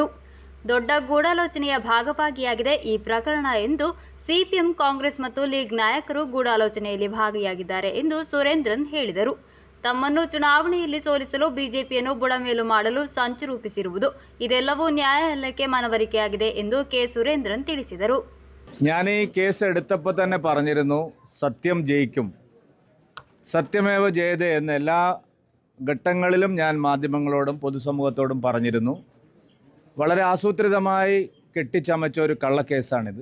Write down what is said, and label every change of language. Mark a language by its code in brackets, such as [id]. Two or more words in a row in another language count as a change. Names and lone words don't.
[kn] ದೊಡ್ಡ ಗೂಢಾಲೋಚನೆಯ ಭಾಗವಾಗಿಯಾಗಿದೆ ಈ ಪ್ರಕರಣ ಎಂದು ಸಿಪಿಎಂ, ಕಾಂಗ್ರೆಸ್ ಮತ್ತು ಲೀಗ್ ನಾಯಕರು ಗೂಢಾಲೋಚನೆಯಲ್ಲಿ ಭಾಗಿಯಾಗಿದ್ದಾರೆ ಎಂದು ಸುರೇಂದ್ರನ್ ಹೇಳಿದರು. ತಮ್ಮನ್ನು ಚುನಾವಣೆಯಲ್ಲಿ ಸೋಲಿಸಲು ಬಿಜೆಪಿಯನ್ನು ಬುಡಮೇಲು ಮಾಡಲು ಸಂಚು ರೂಪಿಸಿರುವುದು, ಇದೆಲ್ಲವೂ ನ್ಯಾಯಾಲಯಕ್ಕೆ ಮನವರಿಕೆಯಾಗಿದೆ ಎಂದು ಕೆ ಸುರೇಂದ್ರನ್ ತಿಳಿಸಿದರು. [ml] ഞാൻ ഈ കേസ് എടുത്തപ്പോൾ തന്നെ പറഞ്ഞിരുന്നു, സത്യം ജയിക്കും, [sa] സത്യമേവ ജയതേ [ml] എന്ന എല്ലാ ഘട്ടങ്ങളിലും ഞാൻ മാധ്യമങ്ങളോടും പൊതുസമൂഹത്തോടും പറഞ്ഞിരുന്നു. വളരെ ആസൂത്രിതമായി കെട്ടിച്ചമച്ച ഒരു കള്ളക്കേസാണിത്.